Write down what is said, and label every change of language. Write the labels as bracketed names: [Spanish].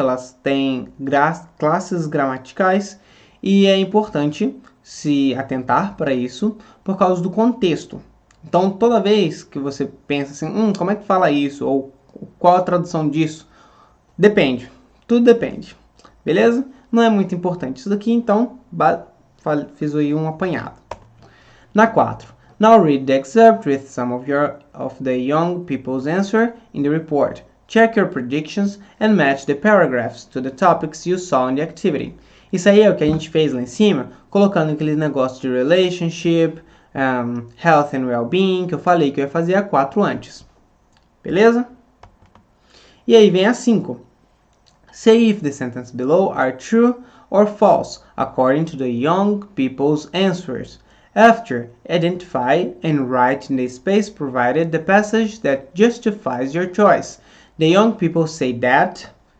[Portuguese] Elas têm classes gramaticais e é importante se atentar para isso por causa do contexto. Então, toda vez que você pensa assim, como é que fala isso? Ou qual a tradução disso? Depende. Tudo depende. Beleza? Não é muito importante isso daqui, então fiz aí um apanhado. Na 4. [English] Now read the excerpt with some of the young people's answer in the report. Check your predictions and match the paragraphs to the topics you saw in the activity. [Portuguese] Isso aí é o que a gente fez lá em cima, colocando aqueles negócios de [English] relationship, health and well-being, [Portuguese] que eu falei que eu ia fazer a 4 antes. Beleza? E aí vem a 5. [English] Say if the sentences below are true or false, according to the young people's answers. After, identify and write in the space provided the passage that justifies your choice. The young people say that...